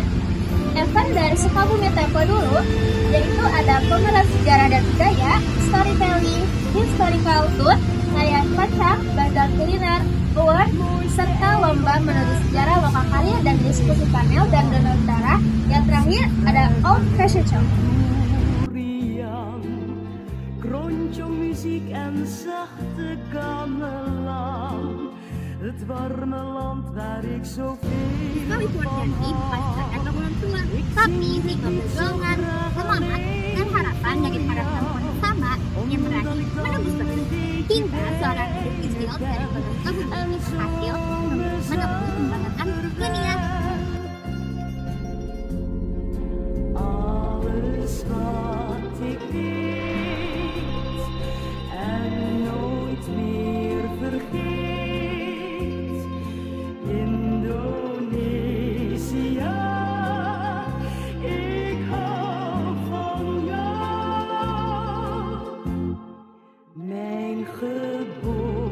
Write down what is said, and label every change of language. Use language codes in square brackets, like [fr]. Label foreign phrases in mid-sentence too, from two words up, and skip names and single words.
[id] Event dari Sukabumi Tempo Dulu yaitu ada pameran sejarah dan budaya, storytelling, [en] historical tour, [id] layar pacak, bazar kuliner, award, serta lomba menulis sejarah lokal karya dan diskusi panel dan donor darah. Yang terakhir ada [en] Old Fashion Show. [nl] Krontje muziek en zachte gamelan. Het warme land waar ik zoveel [id] Wisma Wisnuwardani bukan sekedar bangunan tua, tapi juga perjuangan, semangat, dan harapan dari para perempuan bersama yang berani menembus batas hingga seorang Istil dari Kota Sukabumi berhasil menempuh pembangunan dunia. [nl] alles wat ik weet en nooit meer vergeet. Indonesia, ik hou van jou, mijn geboorte.